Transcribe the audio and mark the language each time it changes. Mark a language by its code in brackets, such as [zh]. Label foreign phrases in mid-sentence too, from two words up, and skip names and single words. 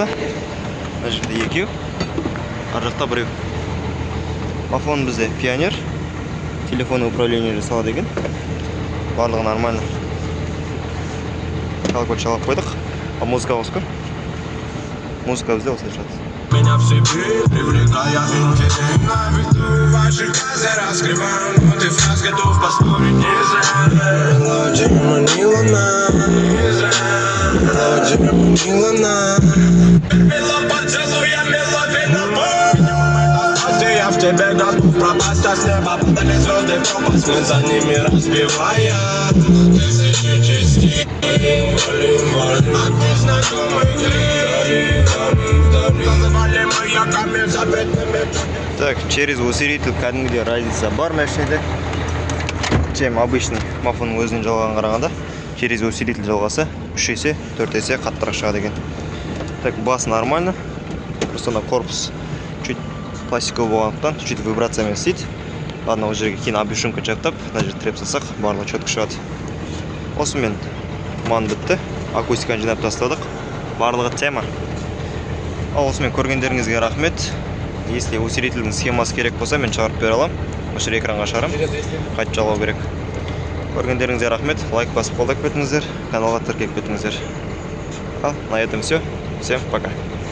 [kk] Мына жерде екеу. Ар жақта біреу. Мафон бізде пионер. [ru] телефон управление [kk] жасалады екен. Барлығы нормально. Колокольчик алып қойдық. А музыка қосқыр. Музыка бізде осылай шығады. [ru] Меня в себе, привлекая интерес на виду ваших глаза раскрываем, но ты фраз готов поспорить не зря. Мелодия манила не зря. Мелодия манила Мело поцелуя, мело вино. Я в тебе готов пропасть, а с неба падали звезды в пропасть, мы за ними разбивая тысячи частей. Валим, от незнакомых людей. Так, через усилитель [kk] кәдімгідей разница бар машинеде. [ru] Чем обычный [kk] мафонның өзінің жалғаған қарағанда, [ru] через усилитель [kk] жалғасы 3 есе, 4 есе қаттырақ шығады екен. [ru] Так, бас нормально. Просто на корпус чуть пластиковый болғандықтан, чуть [kk] вибрациямен істейді. Ладно, ол жерге кейін объешумка жақтап, мына жерге тіреп салсақ, барлығы четко шығады. Осымен ман бітті. Акустиканы жинап тастадық. Барлығы тема. Ал осымен көргендеріңізге рахмет. Если усилительдің схемасы керек болса, мен шығарып бере аламын. Осы экранға шығарамын. Қайтып жалғау керек. Көргендеріңізге рахмет. Лайк басып қолдап кетіңіздер, каналға тіркеліп кетіңіздер. Ал, [ru] на этом все. Всем пока.